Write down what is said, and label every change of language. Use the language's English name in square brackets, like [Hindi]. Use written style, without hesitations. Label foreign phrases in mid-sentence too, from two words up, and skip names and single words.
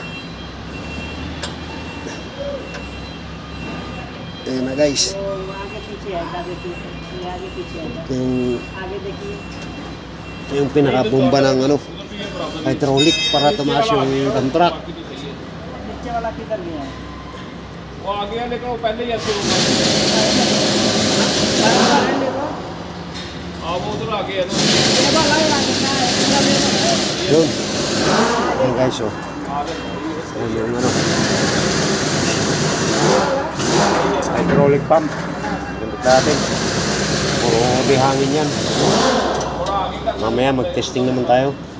[Filipino] Ayan na guys. Ito yung pinaka-bomba ng ano, hydraulic para tumaas yung [English] dump truck. [Hindi] वो आगे वाले को पहले ही शुरू कर वो उधर आगे है [Filipino] Yun. Ayan guys, oh. Ayan yung ano, [English] hydraulic pump. [Filipino] Ganda natin. Puro bihangin yan. Mamaya mag-testing naman tayo.